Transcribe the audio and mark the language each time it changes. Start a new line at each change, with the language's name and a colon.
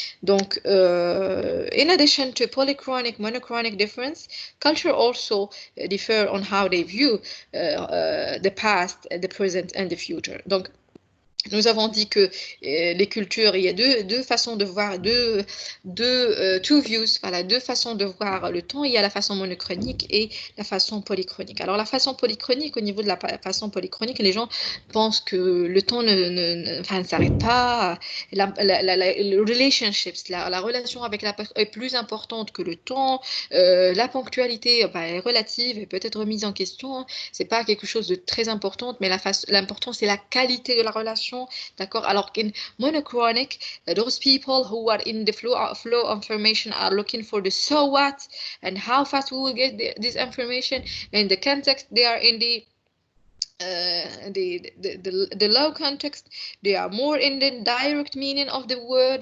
English: Donc, in addition to polychronic, monochronic difference, culture also differ on how they view the past, the present, and the future.
French: Donc, nous avons dit que les cultures, il y a deux façons de voir,
English: two views,
French: voilà, deux façons de voir le temps. Il y a la façon monochronique et la façon polychronique. Alors, la façon polychronique, au niveau de la façon polychronique, les gens pensent que le temps ne s'arrête pas. Les relationships, la relation avec la personne est plus importante que le temps. La ponctualité est relative et peut être remise en question. C'est pas quelque chose de très important, mais l'important, c'est la qualité de la relation. D'accord.
English: Alors in monochronic, those people who are in the flow of information are looking for the so what and how fast we will get this information, and the context they are in the the low context, they are more in the direct meaning of the word.